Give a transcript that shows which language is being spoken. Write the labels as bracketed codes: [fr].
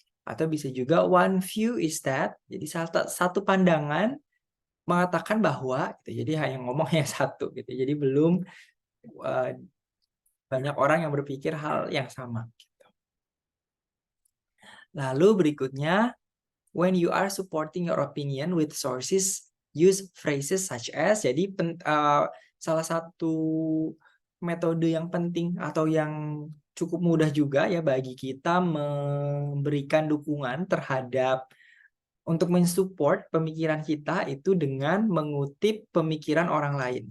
[id] Atau bisa juga [en] one view is that, [id] jadi satu pandangan mengatakan bahwa gitu. Jadi hanya ngomongnya satu gitu. Jadi belum banyak orang yang berpikir hal yang sama gitu. Lalu berikutnya, [en] when you are supporting your opinion with sources, use phrases such as. [id] Jadi salah satu metode yang penting atau yang cukup mudah juga ya bagi kita memberikan dukungan terhadap untuk mensupport pemikiran kita itu dengan mengutip pemikiran orang lain.